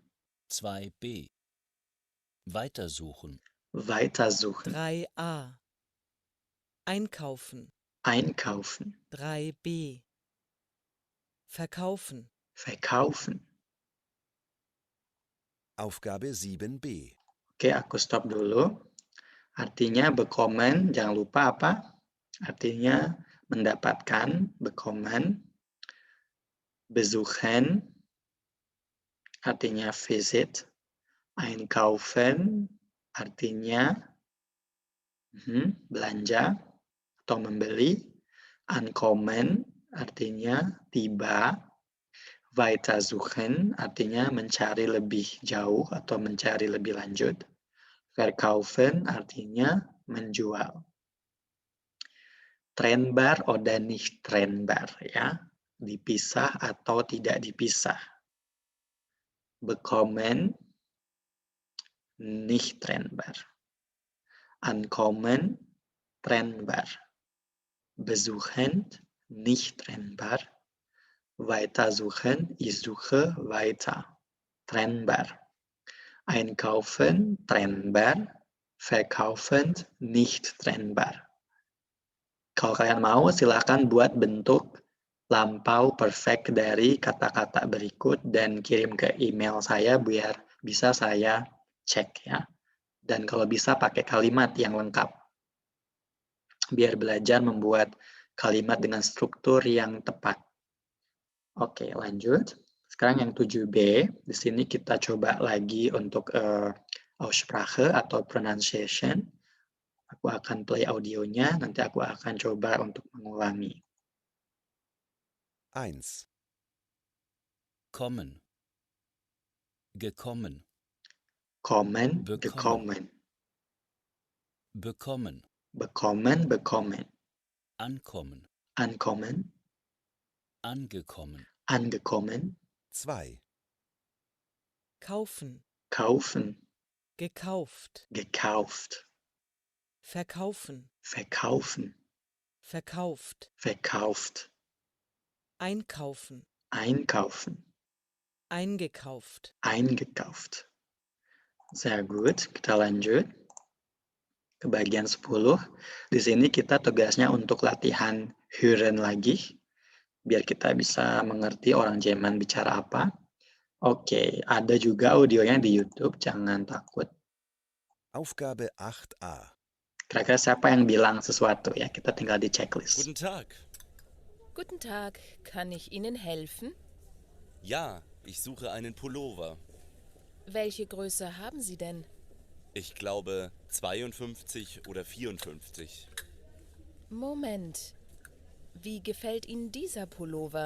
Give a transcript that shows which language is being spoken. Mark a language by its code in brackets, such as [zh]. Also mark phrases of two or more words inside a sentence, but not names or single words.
[de] 2b. Weitersuchen. weitersuchen, 3a Einkaufen einkaufen, 3b. Verkaufen. verkaufen. Aufgabe 7b. [id] Oke, aku stop dulu. Artinya bekommen, jangan lupa apa? Artinya mendapatkan, [de] bekommen. Besuchen, [id] artinya visit. Einkaufen, artinya belanja atau membeli. Ankommen, artinya tiba. Weitersuchen, artinya mencari lebih jauh atau mencari lebih lanjut. Verkaufen, artinya menjual. [de] Trennbar oder nicht trennbar, [id] ya. Dipisah atau tidak dipisah. [de] Bekommen, nicht trennbar. Ankommen, trennbar. Besuchen, nicht trennbar. Weitersuchen, ich suche weiter. Trennbar. Einkaufen, trennbar. Verkaufen, nicht trennbar. [id] Kalau kalian mau, silakan buat bentuk lampau perfect dari kata-kata berikut dan kirim ke email saya biar bisa saya cek ya. Dan kalau bisa pakai kalimat yang lengkap. Biar belajar membuat kalimat dengan struktur yang tepat. Oke, lanjut. Sekarang yang 7b, di sini kita coba lagi untuk Aussprache atau pronunciation. Aku akan play audionya, nanti aku akan coba untuk mengulangi. 1. [de] Kommen. Gekommen. Kommen, Bekommen. gekommen. Bekommen. Bekommen, bekommen. Ankommen. Ankommen, Angekommen. angekommen. 2. Kaufen. Kaufen, Gekauft. gekauft. Verkaufen. Verkaufen, Verkauft. verkauft. Einkaufen. Einkaufen, Eingekauft. eingekauft. Sehr gut, [id] kita lanjut ke bagian 10. Di sini kita tugasnya untuk latihan hören lagi, biar kita bisa mengerti orang Jerman bicara apa. Oke, ada juga audionya di YouTube, jangan takut. [de] Aufgabe 8a. [id] Kira-kira siapa yang bilang sesuatu ya, kita tinggal di checklist. [de] Guten Tag. Guten Tag, kann ich Ihnen helfen? Ja, ich suche einen Pullover. Welche Größe haben Sie denn? Ich glaube 52 oder 54. Moment. Wie gefällt Ihnen dieser Pullover?